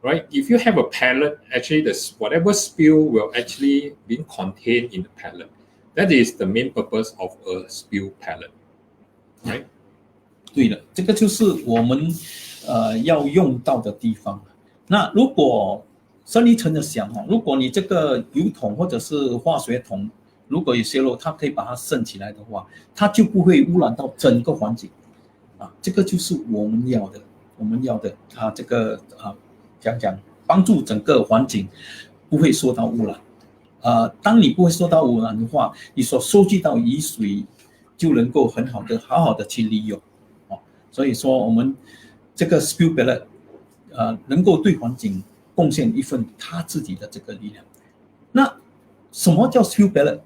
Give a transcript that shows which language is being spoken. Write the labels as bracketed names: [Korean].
[English] If you have a pallet, actually whatever spill will actually be contained in the pallet. That is the main purpose of a spill pallet, right? [Chinese] 对了，这个就是我们要用到的地方。那如果深一层的想，如果你这个油桶或者是化学桶如果有泄漏，它可以把它渗起来的话，它就不会污染到整个环境。这个就是我们要的，它这个帮助整个环境不会受到污染。当你不会受到污染的话，你所收集到雨水就能够好好的去利用。所以说我们这个 spill pallet 能够对环境贡献一份他自己的这个力量。那什么叫 spill pallet？